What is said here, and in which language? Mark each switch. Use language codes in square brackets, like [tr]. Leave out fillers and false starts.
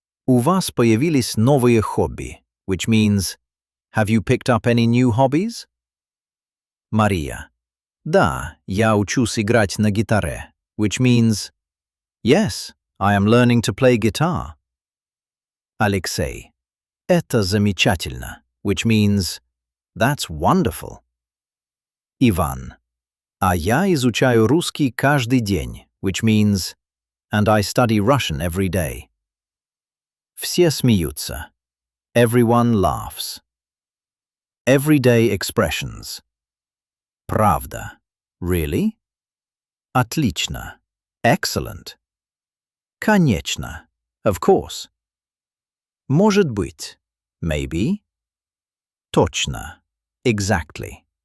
[ru] У вас появились новые хобби, [en] which means have you picked up any new hobbies? Maria. [ru] Да, я учусь играть на гитаре, [en] which means yes, I am learning to play guitar. Alexei. [ru] Это замечательно, [en] which means that's wonderful. [ru] Ivan. А я изучаю русский каждый день, [en] which means and I study Russian every day. [ru] Все смеются. [en] Everyone laughs. Everyday expressions. [ru] Правда. [en] Really? [ru] Отлично. [en] Excellent. [ru] Конечно. [en] Of course. [ru] Может быть. [en] Maybe. [ru] Точно. [en] Exactly.